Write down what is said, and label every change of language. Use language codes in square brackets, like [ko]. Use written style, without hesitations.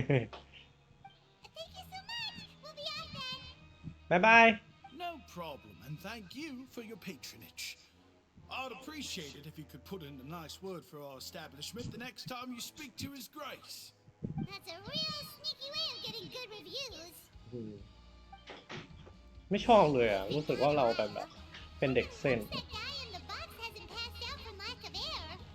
[en] Thank you so much. We'll be out then. [th] บ๊ายบาย [en] No problem, and thank you for your patronage. I'd appreciate it if you could put in a nice word for our establishment the next time you speak to His Grace. That's a real sneaky way of getting good reviews. [th] ไม่ชอบเลยอ่ะ รู้สึกว่าเราเป็นเด็กเส้น [en] That guy in the box hasn't passed out from lack of air.